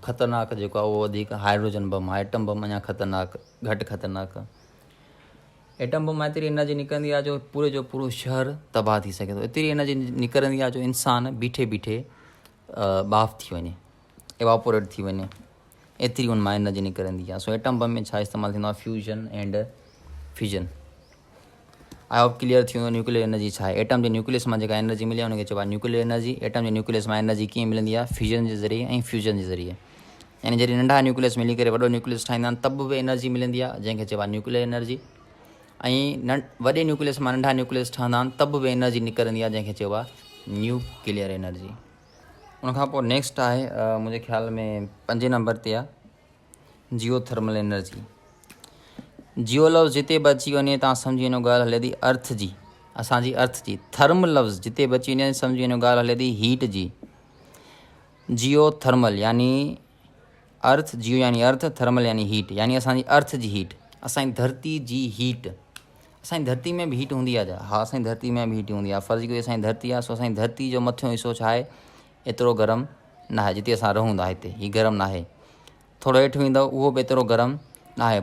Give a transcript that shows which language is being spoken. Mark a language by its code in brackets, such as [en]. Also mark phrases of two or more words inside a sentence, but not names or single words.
[sd] ख़तरनाक जेको आहे उहो वधीक [en] hydrogen bomb [sd] आहे, [en] atom bomb [sd] अञा ख़तरनाक, घटि ख़तरनाक। [en] atom bomb [sd] मां एतिरी एनर्जी निकिरंदी आहे जो पूरे जो पूरो शहर तबाह थी सघे थो। एतिरी एनर्जी निकिरंदी आहे जो इंसानु बीठे बीठे बाफ़ थी वञे, एवापोरेट थी वञे, एतिरी उन मां एनर्जी निकिरंदी आहे। सो [en] atom bomb [sd] में छा इस्तेमालु थींदो आहे, [en] fusion and fission. I hope [sd] क्लियर थी वेंदो [en] nuclear energy [sd] छा आहे। एटम जे न्यूक्लियस मां जेका एनर्जी मिले उनखे चइबो आहे [en] nuclear energy. [sd] एटम जे न्यूक्लियस मां एनर्जी कीअं मिलंदी आहे, फ्यूजन जे ज़रिए ऐं फ्यूजन जे ज़रिए। यानी जॾहिं नंढा न्यूक्लियस मिली करे वॾो न्यूक्लियस ठाहींदा आहिनि तब बि एनर्जी मिलंदी आहे, जंहिंखे चइबो आहे [en] nuclear energy. [sd] ऐं वॾे न्यूक्लियस मां नंढा न्यूक्लियस ठहंदा आहिनि तब बि एनर्जी निकिरंदी आहे, जंहिंखे चइबो आहे [en] nuclear energy. [sd] उनखां पोइ नेक्स्ट आहे मुंहिंजे ख़्याल में 5 नंबर ते आहे [en] geothermal energy. [sd] जियो लफ़्ज़ जिते बि अची वञे तव्हां सम्झी वञो ॻाल्हि हले थी अर्थ जी, असांजी अर्थ जी। थर्म लफ़्ज़ जिते बि अची वञे सम्झी वञो ॻाल्हि हले थी हीट जी। जियो थर्मल यानी अर्थ, जियो यानी अर्थ, थर्मल यानी हीट, यानी असांजी अर्थ जी हीट, असांजी धरती जी हीट। असांजी धरती में बि हीट हूंदी आहे छा? हा, असांजी धरती में बि हीट हूंदी आहे। फ़र्ज़ु कोई असांजी धरती आहे, सो असांजी धरती जो मथियों हिसो छा आहे, एतिरो गरम न आहे। जिते असां रहूं था हिते हीउ गरम न आहे। थोरो हेठि वेंदव उहो बि एतिरो गरम न आहे।